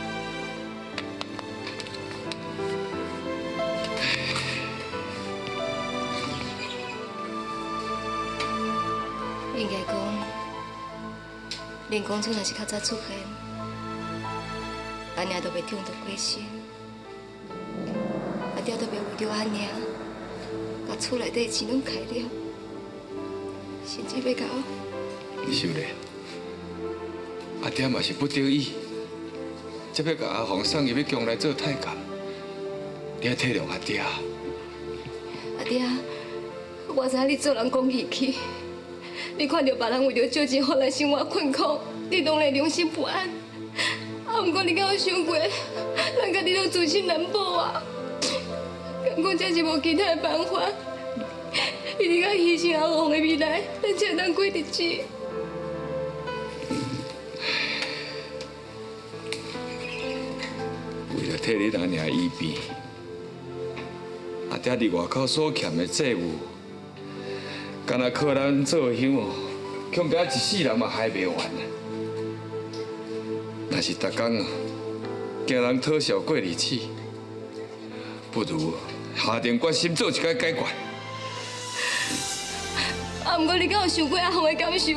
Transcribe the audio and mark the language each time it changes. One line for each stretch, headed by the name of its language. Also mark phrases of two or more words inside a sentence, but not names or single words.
Min Nan Chinese: 应该讲，林公主若是较早出现，阿娘都袂中毒过身。阿爹都袂为着阿娘，把厝内底钱拢开了，甚至要甲我。秀莲，阿爹嘛是不得已，才要甲阿凤送入去宫内做太监。你要体谅阿爹。阿爹，我知影你做人讲义气，你看到别人为着借钱互咱生活困苦，你当然良心不安。啊，不过你敢有想过，咱家己都自身难保啊？敢讲这是无其他的办法？一定要牺牲阿红的未来，咱才能过日子。为了替你阿娘医病，阿爹伫外口所欠的债务，敢若靠咱做乡哦，恐怕一世人嘛还袂完啊！若是逐工哦，惊人讨笑过日子，不如下定决心做一个解决。啊，不过你敢有想过阿红的感受？